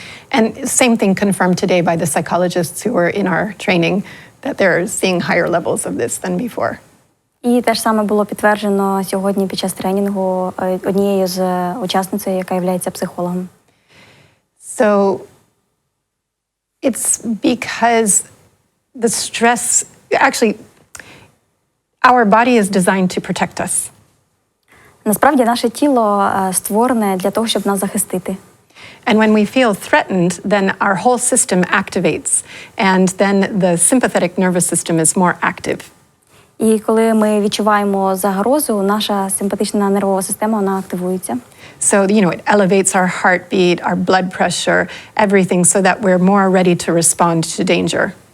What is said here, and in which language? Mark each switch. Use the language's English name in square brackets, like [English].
[English] And same thing confirmed today by the psychologists who were in our training, that they're seeing higher levels of this than before. [Ukrainian] І те ж саме було підтверджено сьогодні під час тренінгу однією з учасницею, яка є психологом. [English] So it's because the stress, actually, our body is designed to protect us. [Ukrainian] Насправді наше тіло створене для того, щоб нас захистити. [English] And when we feel threatened, then our whole system activates, and then the sympathetic nervous system is more active. [Ukrainian] І коли ми відчуваємо загрозу, наша симпатична нервова система, вона активується. [English] So, it elevates our heartbeat, our blood pressure, everything, so that we're more ready to respond to danger.